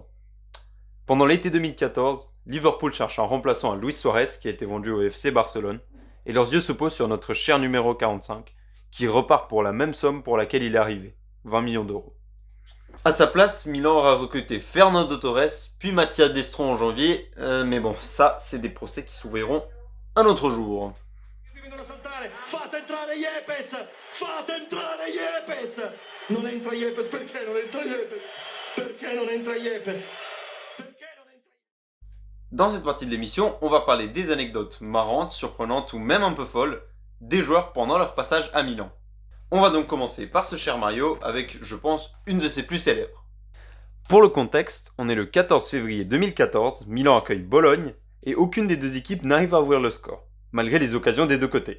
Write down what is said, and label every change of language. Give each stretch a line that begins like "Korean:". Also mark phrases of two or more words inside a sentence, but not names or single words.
French: Pendant l'été 2014, Liverpool cherche un remplaçant à Luis Suarez qui a été vendu au FC Barcelone, et leurs yeux se posent sur notre cher numéro 45, qui repart pour la même somme pour laquelle il est arrivé, 20 millions d'euros. A sa place, Milan aura recruté Fernando Torres, puis Mattia Destro en janvier, mais bon, ça, c'est des procès qui s'ouvriront un autre jour.
Italian: Fate entrare Yepes! Fate entrare Yepes! Non entra Yepes, perché non entra Yepes? Perché non entra Yepes?
French: Dans cette partie de l'émission, on va parler des anecdotes marrantes, surprenantes ou même un peu folles des joueurs pendant leur passage à Milan. On va donc commencer par ce cher Mario avec, je pense, une de ses plus célèbres. Pour le contexte, on est le 14 février 2014, Milan accueille Bologne et aucune des deux équipes n'arrive à ouvrir le score, malgré les occasions des deux côtés.